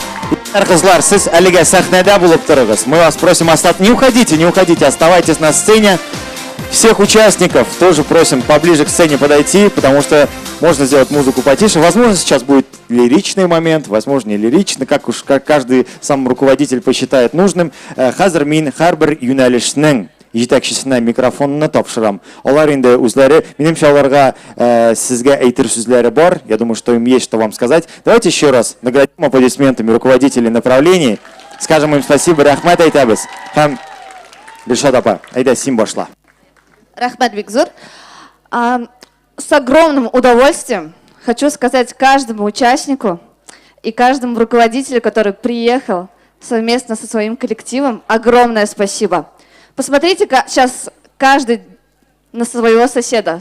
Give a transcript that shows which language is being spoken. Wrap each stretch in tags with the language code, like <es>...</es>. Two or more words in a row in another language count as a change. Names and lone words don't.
<tt>Кызлар, сез әлегә сәхнәдә булып торыгыз.</tt> <ru>Мы вас просим остаться. Не уходите, оставайтесь на сцене. Всех участников тоже просим поближе к сцене подойти, потому что можно сделать музыку потише. Возможно, сейчас будет лиричный момент, возможно, не лиричный, как каждый сам руководитель посчитает нужным.</ru> <tt>Хәзер мин һәрбер юнәлешнең җитәкчесенә микрофонны тапшырам. Алар инде үзләре, минемчә аларга сезгә әйтер сүзләре бар.</tt> <ru>Я думаю, что им есть что вам сказать. Давайте еще раз наградим аплодисментами руководителей направлений. Скажем им спасибо,</ru> <tt>рәхмәт әйтәбез. Һәм Гөлшат апа, әйдә син башла. Рахмат Бигзур.</tt> <ru>С огромным удовольствием хочу сказать каждому участнику и каждому руководителю, который приехал совместно со своим коллективом, огромное спасибо. Посмотрите сейчас каждый на своего соседа.</ru>